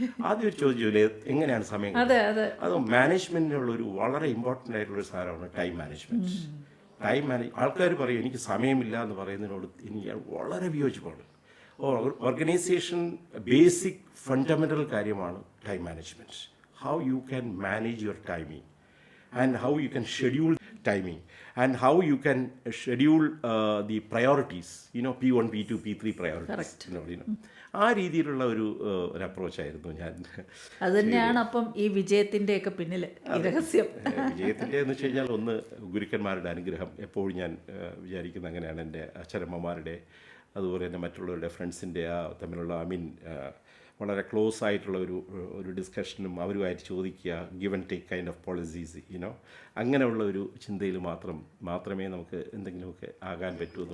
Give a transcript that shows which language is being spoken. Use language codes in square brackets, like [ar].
[ml] ആദ്യം ഒരു ചോദിച്ചില്ലേ എങ്ങനെയാണ് സമയം? അത് മാനേജ്മെന്റിനുള്ള ഒരു വളരെ ഇമ്പോർട്ടൻ്റ് ആയിട്ടുള്ളൊരു സാധനമാണ് ടൈം മാനേജ്മെന്റ്. ആൾക്കാർ പറയും എനിക്ക് സമയമില്ല എന്ന് പറയുന്നതിനോട് എനിക്ക് വളരെ വിയോജിപ്പാണ്. [en] organisation basic fundamental [ml] കാര്യമാണ് [en] Time management. How you can manage your timing and how you can schedule timing and how you can schedule the priorities, P1, P2, P3 priorities. [ml] ആ രീതിയിലുള്ള ഒരു അപ്രോച്ചായിരുന്നു ഞാൻ. അത് തന്നെയാണ് അപ്പം ഈ വിജയത്തിൻ്റെയൊക്കെ പിന്നിൽ ഈ രഹസ്യം. വിജയത്തിൻ്റെ എന്ന് വെച്ച് കഴിഞ്ഞാൽ ഒന്ന് ഗുരുക്കന്മാരുടെ അനുഗ്രഹം എപ്പോഴും ഞാൻ വിചാരിക്കുന്നത് അങ്ങനെയാണ്. എൻ്റെ അച്ഛനമ്മമാരുടെ അതുപോലെ തന്നെ മറ്റുള്ളവരുടെ ഫ്രണ്ട്സിൻ്റെ തമ്മിലുള്ള വളരെ ക്ലോസ് ആയിട്ടുള്ള ഒരു ഡിസ്കഷനും അവരുമായിട്ട് ചോദിക്കുക, [en] give and take kind of policies, [ml] അങ്ങനെയുള്ള ഒരു ചിന്തയിൽ മാത്രമേ നമുക്ക് എന്തെങ്കിലുമൊക്കെ ആകാൻ പറ്റൂ.